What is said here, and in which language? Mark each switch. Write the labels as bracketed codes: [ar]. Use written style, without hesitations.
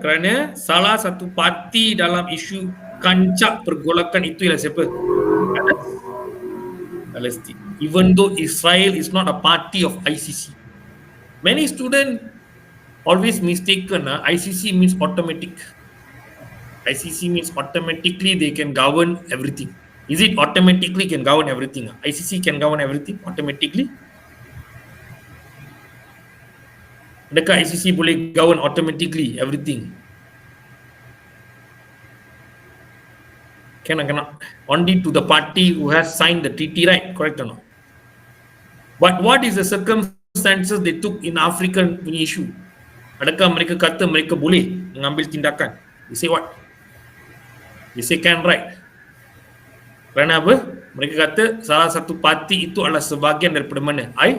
[ms] Kerana salah satu parti dalam isu kancak pergolakan itu ialah siapa? Palestin. [en] Even though Israel is not a party of ICC. Many students always mistaken ICC means automatic. ICC means automatically they can govern everything. Is it automatically can govern everything? ICC can govern everything automatically? [ms] Adakah [en] ICC [ms] boleh [en] govern automatically everything? Cannot. Only to the party who has signed the treaty, right? Correct or not? But what is the circumstances they took in African [ms] punya [en] issue? [ms] Adakah mereka kata mereka boleh mengambil tindakan? [en] They say what? They say can, right? [ms] Kerana apa? Mereka kata salah satu parti itu adalah sebahagian daripada mana?